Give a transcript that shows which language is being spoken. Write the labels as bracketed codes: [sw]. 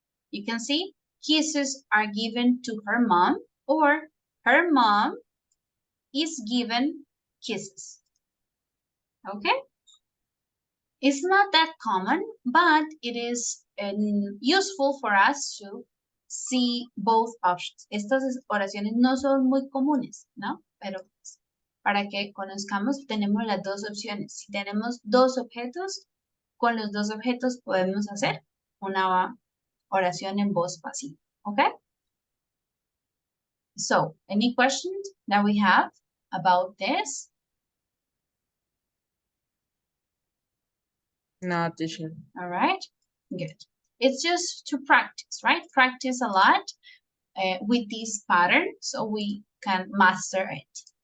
[en] You can see kisses are given to her mom or her mom is given kisses. Okay? It's not that common, but it is useful for us to see both options. [es] Estas oraciones no son muy comunes, ¿no? Pero para que conozcamos, tenemos las dos opciones. Si tenemos dos objetos, con los dos objetos podemos hacer una oración en voz pasiva. [en] Okay? So, any questions that we have about this? No, teacher. All right, good. It's just to practice, right? Practice a lot with this pattern so we can master it.